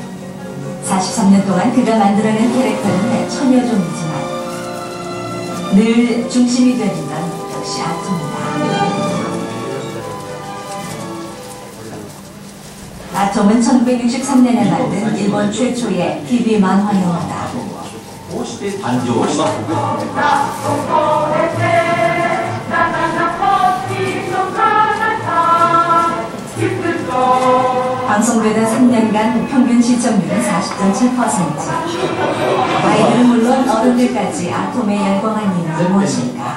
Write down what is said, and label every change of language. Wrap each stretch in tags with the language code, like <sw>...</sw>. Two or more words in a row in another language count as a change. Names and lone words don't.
<ko>43년 동안 그가 만들어낸 캐릭터는 천여 종이지만 늘 중심이 되는 건 역시 아톰이다. 아톰은 1963년에 만든 일본 최초의 TV 만화 영화다.</ko> <ja>こうして誕生します。</ja> <ko>방송되다 3년간 평균 시청률은 40.7%. 아이들은 물론 어른들까지 아톰의 열광한 이유는 무엇일까?</ko>